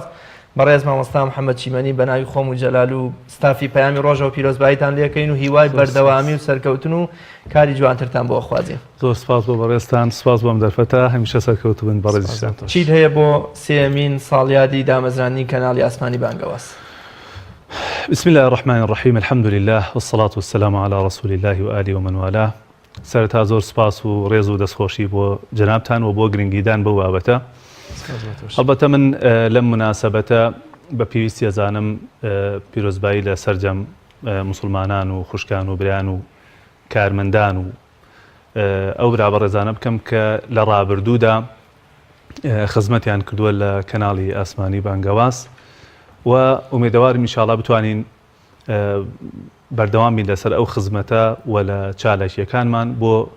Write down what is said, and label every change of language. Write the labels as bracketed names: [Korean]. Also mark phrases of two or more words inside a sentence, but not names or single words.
[Central Kurdish] بەڕێز مامۆستا محەممەد چیمەنی بەناوی خۆم و جەلال و ستافی پەیامی ڕۆژە و پیرۆزباییتان لێکەین و هیوای بەردەوامی و سەرکەوتن و کاری جوانترتان بۆ خوازیین. زۆر سپاس بۆ بەڕێستان سپاس بۆم دەرفەتە هەمیشە سەرکەوت بن بەڕێزیشتان. چیت هەیە بۆ سێمین ساڵیادی دامەزرانی کەناڵی ئاسمانی بانگەواز؟ [Arabic] بسم الله الرحمن الرحيم الحمد لله والصلاة والسلام على رسول الله وآله ومن والاه. [Central Kurdish] سەرەتا زۆر سپاس و ڕێز و دەستخۆشی بۆ جەنابتان و بۆ گرنگیدان بەو بابەتە. هەڵبەتە من لەم مناسەبەتە بە پێویستی ئەزانم پیرۆزبایی لە سەرجەم موسڵمانان و خوشکان و برایان و کارمەندان و ئەو برابەڕێزانە بکەم کە لە ڕابردوودا خزمەتیان کردووە لە کەناڵی ئاسمانی بانگەواز و ئومێدەوارم ئینشاڵڵا بتوانین بەردەوام بین لەسەر ئەو خزمەتە و لە چالاکیەکانمان بۆ